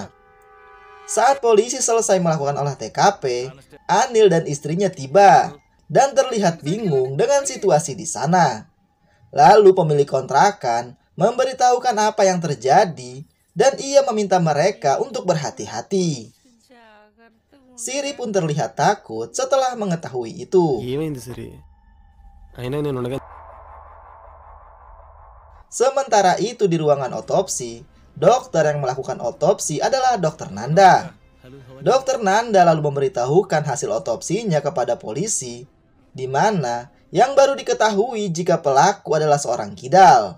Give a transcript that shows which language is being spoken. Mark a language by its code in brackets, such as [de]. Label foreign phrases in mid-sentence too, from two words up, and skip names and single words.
[id] Saat polisi selesai melakukan olah TKP, Anil dan istrinya tiba dan terlihat bingung dengan situasi di sana. Lalu pemilik kontrakan memberitahukan apa yang terjadi dan ia meminta mereka untuk berhati-hati. Siri pun terlihat takut setelah mengetahui itu. [te] ఏమైంది సిరి? అయినా నేను ఉండగా [id] Sementara itu di ruangan otopsi, dokter yang melakukan otopsi adalah Dr. Nanda. Dr. Nanda lalu memberitahukan hasil otopsinya kepada polisi, di mana yang baru diketahui jika pelaku adalah seorang kidal.